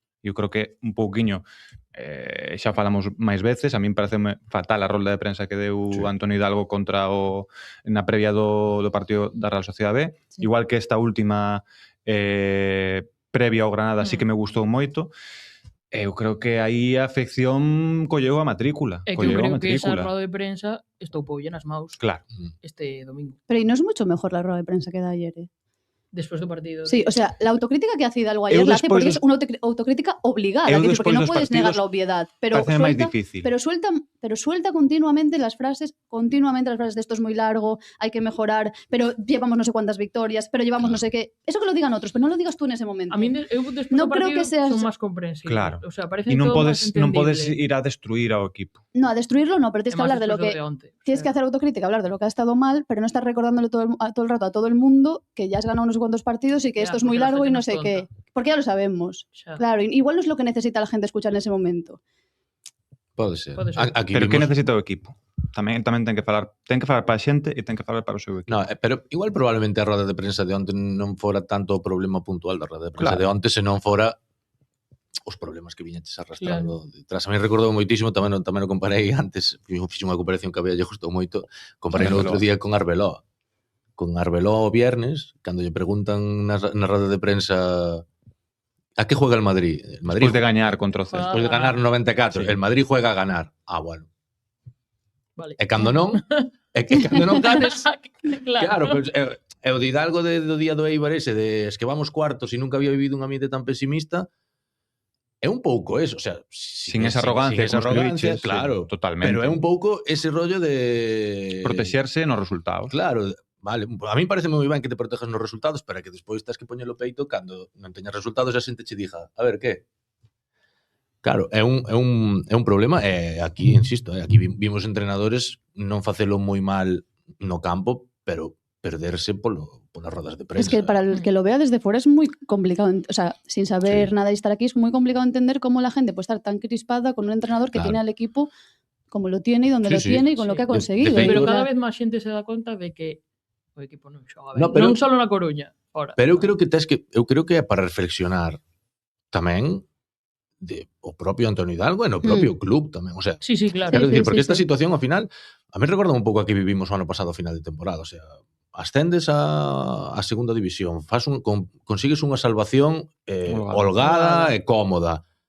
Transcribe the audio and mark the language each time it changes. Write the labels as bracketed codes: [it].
[gl] Eu creo que un pouquiño, xa falamos máis veces, a min pareceme fatal a rolda de prensa que deu Antonio Hidalgo na previa do partido da Real Sociedad B, igual que esta última previa ao Granada sí que me gustou moito. Eu creo que aí a afección colleu a matrícula. É que eu creo que esa roda de prensa estoupoulle nas maus este domingo. [es] Pero no es mucho mejor la rueda de prensa que da ayer, Después del partido. Sí, o sea, la autocrítica que hace Hidalgo ayer la hace porque es una autocrítica obligada, porque no puedes negar la obviedad. Pero suelta continuamente las frases de esto es muy largo, hay que mejorar, pero llevamos no sé cuántas victorias, pero llevamos no sé qué. Eso que lo digan otros, pero no lo digas tú en ese momento. A mí no creo que seas... son más comprensibles. Claro. O sea, parece y non todo más entendible. [gl] Non podes ir a destruir ao equipo. [es] No, a destruirlo no, pero tienes que hablar de lo que... Tienes que hacer autocrítica, hablar de lo que ha estado mal, pero no estar recordándole todo el rato a todo el mundo que ya has ganado unos cuantos partidos y que esto es muy largo y no sé qué. Porque ya lo sabemos. Claro, igual no es lo que necesita la gente escuchar en ese momento. [gl] Pode ser. Pero que necesita o equipo? Tamén ten que falar para a xente e ten que falar para o seu equipo. No, pero igual probablemente a roda de prensa de onte non fora tanto o problema puntual da roda de prensa de onte, se non fora os problemas que viñetes arrastrando detrás. A mí recordou moitísimo, tamén o comparei antes, fixe unha comparación que había lle gustou moito, comparei no outro día con Arbeloa. Con Arbeloa o viernes, cando lle preguntan na roda de prensa [es] ¿a qué juega el Madrid? Después de ganar contra o Celta. Después de ganar 94. Sí. El Madrid juega a ganar. Ah, bueno. Vale. [gl] E cando non, É que cando non ganes... Claro. Pois, é o de Hidalgo do día do Eibar ese, de [es] es que vamos cuartos [gl] e nunca había vivido un ambiente tan pesimista, é un pouco eso, o sea, [es] sin esa arrogancia, sin esa arrogancia, sí, claro, totalmente. [gl] pero é un pouco ese rollo de protexerse nos resultados. Claro, vale, a mí parece moi ben que te protejas nos resultados, pero que despois tens que poñer o peito cando non teñas resultados e a xente che diga, a ver, que? Claro, é un problema, e aquí, insisto, aquí vimos entrenadores non facelo moi mal no campo, pero perderse polas rodas de prensa. [es] Es que para el que lo vea desde fuera es muy complicado, o sea, sin saber nada y estar aquí, es muy complicado entender cómo la gente puede estar tan crispada con un entrenador que tiene al equipo como lo tiene y donde lo tiene y con lo que ha conseguido. [gl] Pero cada vez máis xente se dá conta de que o equipo non xoga ben. Non só na Coruña, fora. Pero eu creo que é para reflexionar tamén o propio Antonio Hidalgo e no propio club tamén, o sea, sí, claro. Quero dicir, porque esta situación ao final, a mí recorda un pouco a que vivimos o ano pasado a final de temporada, o sea, ascendes a segunda división, consigues unha salvación holgada e cómoda.